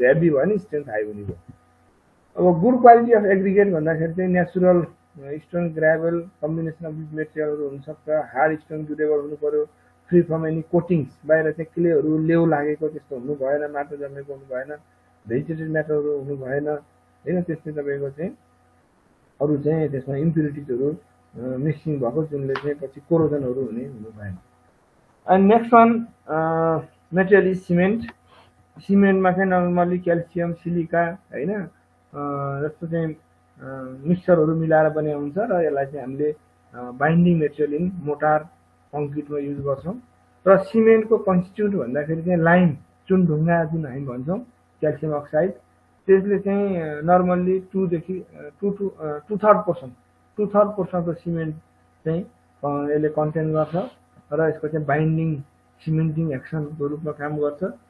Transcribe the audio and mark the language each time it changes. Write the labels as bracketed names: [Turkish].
[Nepali] Heavy भयो भने strength high हुने भयो। अब [English] good quality of aggregate [Nepali] भन्दाखेरि चाहिँ natural stone gravel [English] combination of this मेटेरियलहरू [Nepali] हुनसक्छ, हार्ड स्टोन ड्युरेबल हुनु पऱ्यो, [English] free from any coatings, [Nepali] बाहिर चाहिँ क्लेहरू लेउ लागेको त्यस्तो हुनु भएन, माटो जमेको हुनु भएन, भेजिटेटेड म्याटरहरू हुनु भएन होइन। त्यस्तै तपाईँको चाहिँ अरू चाहिँ त्यसमा इम्प्युरिटिजहरू मिक्सिङ भएको जुनले चाहिँ पछि कोरोजनहरू हुने हुनु भएन। [English] And next one material is cement. [Nepali] सिमेन्टमा चाहिँ नर्मल्ली क्याल्सियम, सिलिका होइन जस्तो चाहिँ मिक्सचरहरू मिलाएर बने हुन्छ र यसलाई चाहिँ हामीले binding material in motor कङ्क्रिटमा use गर्छौँ। र सिमेन्टको कन्स्टिट्युट भन्दाखेरि चाहिँ लाइम, चुनढुङ्गा जुन हामी भन्छौँ, क्याल्सियम अक्साइड, त्यसले चाहिँ नर्मल्ली 2/3 पोर्सनको सिमेन्ट चाहिँ यसले कन्टेन गर्छ र यसको चाहिँ बाइन्डिङ सिमेन्टिङ एक्सनको रूपमा काम गर्छ।